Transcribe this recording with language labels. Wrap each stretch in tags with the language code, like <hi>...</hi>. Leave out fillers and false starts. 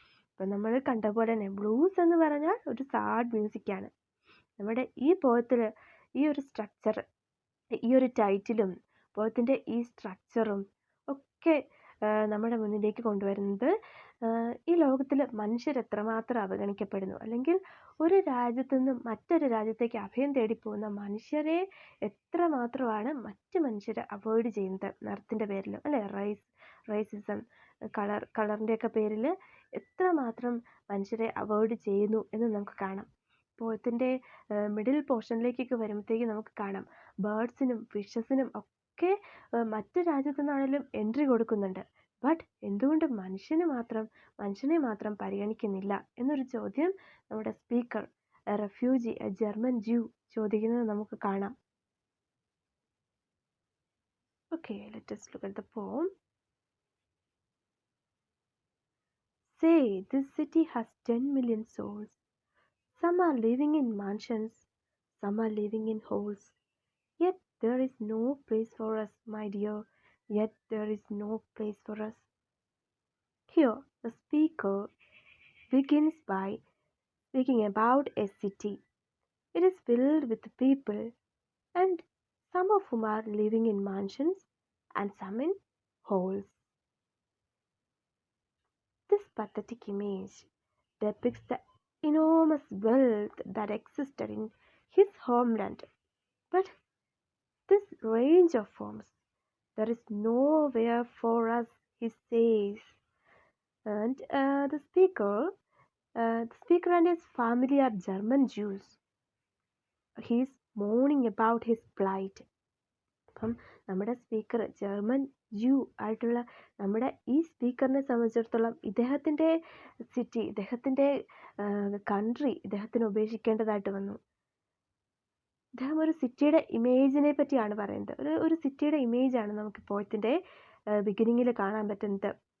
<ml>അപ്പം നമ്മൾ കണ്ട പോലെ തന്നെ ബ്ലൂസ് എന്ന് പറഞ്ഞാൽ ഒരു സാഡ് മ്യൂസിക്കാണ്. നമ്മുടെ ഈ പോയത്തിൽ ഈ ഒരു സ്ട്രക്ചർ, ഈ ഒരു ടൈറ്റിലും പോയത്തിൻ്റെ ഈ സ്ട്രക്ചറും ഒക്കെ നമ്മുടെ മുന്നിലേക്ക് കൊണ്ടുവരുന്നത് ഈ ലോകത്തിൽ മനുഷ്യർ എത്രമാത്രം അവഗണിക്കപ്പെടുന്നു, അല്ലെങ്കിൽ ഒരു രാജ്യത്തു നിന്നും മറ്റൊരു രാജ്യത്തേക്ക് അഭയം തേടിപ്പോകുന്ന മനുഷ്യരെ എത്രമാത്രമാണ് മറ്റ് മനുഷ്യർ അവോയ്ഡ് ചെയ്യുന്നത്, നിറത്തിൻ്റെ പേരിൽ അല്ലേ, റൈസിസം, കളറിൻ്റെയൊക്കെ പേരിൽ എത്രമാത്രം മനുഷ്യരെ അവോയ്ഡ് ചെയ്യുന്നു എന്ന് നമുക്ക് കാണാം. പോയത്തിൻ്റെ മിഡിൽ പോർഷനിലേക്കൊക്കെ വരുമ്പോഴത്തേക്ക് നമുക്ക് കാണാം ബേർഡ്സിനും ഫിഷസിനും ഒക്കെ മറ്റ് രാജ്യത്തു നിന്നാണെങ്കിലും എൻട്രി കൊടുക്കുന്നുണ്ട്. ബട്ട് എന്തുകൊണ്ട് മനുഷ്യനെ മാത്രം പരിഗണിക്കുന്നില്ല എന്നൊരു ചോദ്യം നമ്മുടെ സ്പീക്കർ, റെഫ്യൂജി, ജർമ്മൻ ജൂ ചോദിക്കുന്നത് നമുക്ക് കാണാം.</ml> <en>Okay, let us look at the poem. Say, this city has 10 million souls. Some are living in mansions, some are living in holes. Yet there is no place for us, my dear, yet there is no place for us. Here, the speaker begins by speaking about a city. It is filled with people, and some of whom are living in mansions and some in holes. This pathetic image depicts the enormous wealth that existed in his homeland. But this range of forms, there is nowhere for us, he says. And the speaker and his family are German Jews. He is mourning about his plight.</en> <ml>അപ്പം നമ്മുടെ speaker German ജൂ ആയിട്ടുള്ള നമ്മുടെ ഈ സ്പീക്കറിനെ സംബന്ധിച്ചിടത്തോളം ഇദ്ദേഹത്തിൻ്റെ city, ഇദ്ദേഹത്തിൻ്റെ country ഇദ്ദേഹത്തിന് ഉപേക്ഷിക്കേണ്ടതായിട്ട് വന്നു. ഇദ്ദേഹം ഒരു സിറ്റിയുടെ ഇമേജിനെ പറ്റിയാണ് പറയുന്നത്. ഒരു സിറ്റിയുടെ ഇമേജാണ് നമുക്ക് പോയത്തിൻ്റെ ബിഗിനിങ്ങിൽ കാണാൻ പറ്റുന്നത്.</ml>